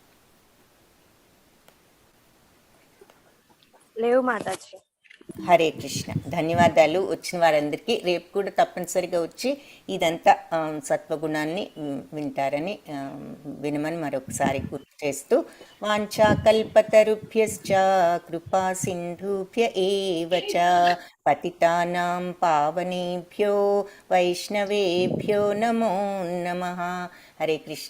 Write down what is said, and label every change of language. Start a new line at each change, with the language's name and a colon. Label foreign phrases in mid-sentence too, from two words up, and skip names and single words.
Telugu: లేవు మాతాజీ. హరే కృష్ణ. ధన్యవాదాలు వచ్చిన వారందరికీ. రేపు కూడా తప్పనిసరిగా వచ్చి ఇదంతా సత్వగుణాన్ని వింటారని వినమని మరొకసారి గుర్తు చేస్తూ,
Sanskrit: వాంఛాకల్పతరుభ్యశ్చ కృపా సింధుభ్య ఏవ చ పతితానాం పావనేభ్యో వైష్ణవేభ్యో నమో నమః.
Telugu: హరే కృష్ణ.